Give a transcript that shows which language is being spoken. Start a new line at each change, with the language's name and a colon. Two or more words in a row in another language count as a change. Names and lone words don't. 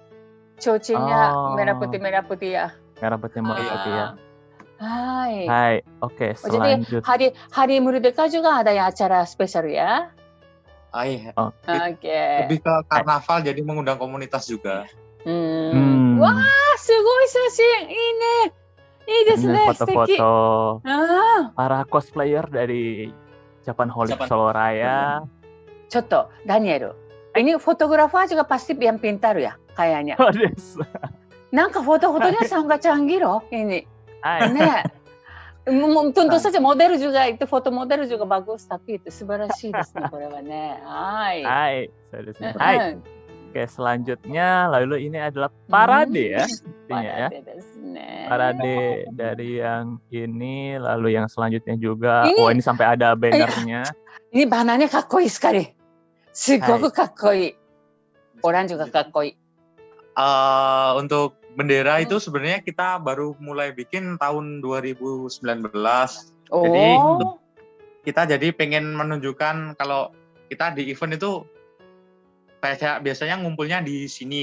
Indonesian: cocinya merah putih ya. Merah Putih ya. Hai. Hai, oke, Jadi selanjutnya. hari Merdeka juga ada ya acara spesial ya. Iya. Oke. Lebih ke karnaval jadi mengundang komunitas juga. Wah,
Japanese: すごい写真. Ini. いいですね.
Indonesian: Foto-foto para cosplayer dari Japan Holic Solo Raya. Cotto, Daniel. Ini fotografer juga pasti yang pintar ya kayaknya. Nangka foto-fotonya sangat canggih loh ini. Nih, tentu saja model juga itu foto model juga bagus tapi itu
Japanese: 素晴らしいですね, これはね. はい、はい.
Indonesian: Oke, selanjutnya lalu ini adalah parade ya. Intinya ya. Parade dari yang ini, lalu yang selanjutnya juga. Oh, ini sampai ada bannernya. Ini bahannya kakkoi sekali.
Japanese: すごくかっこいい.
Indonesian: Orang juga kakkoi. Untuk bendera itu sebenarnya kita baru mulai bikin tahun 2019. Jadi kita pengen menunjukkan kalau kita di event itu biasanya ngumpulnya di sini.